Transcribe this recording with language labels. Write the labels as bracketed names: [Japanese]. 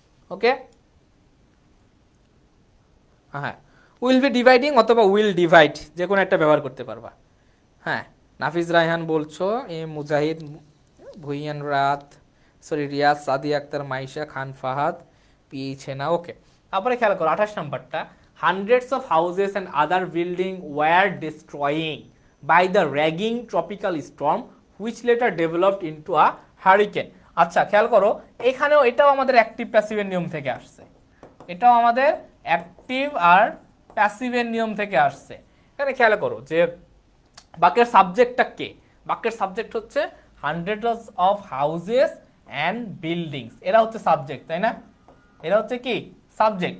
[Bangla] ওকে, হ্যাঁ, will be dividing অথবা will divide যে কোনো একটা ব্যবহার করতে পারবা। হ্যাঁ, নাফিজ রায়হান বলছো, এ মুজাহিদ, ভুইয়ান রাত, সরি রিয়াজ, সাদিয়া আক্তার, মাইশা খান, ফাহাদ, পিছে না। ওকে, তারপরে খেয়াল করো 28 নম্বরটা, [English] hundreds of houses and other buildings were destroying by the raging tropical storm which later developed into a hurricane. [Bangla] আচ্ছা, খেয়াল করো, এখানেও এটাও আমাদের অ্যাক্টিভ প্যাসিভের নিয়ম থেকে আসছে। এটাও আমাদের অ্যাক্টিভ আর প্যাসিভের নিয়ম থেকে আসছে। এখানে খেয়াল করো যে বাক্যের সাবজেক্টটা কে? বাক্যের সাবজেক্ট হচ্ছে hundreds of houses and buildings, এরা হচ্ছে সাবজেক্ট, তাই না? এরা হচ্ছে কি? সাবজেক্ট।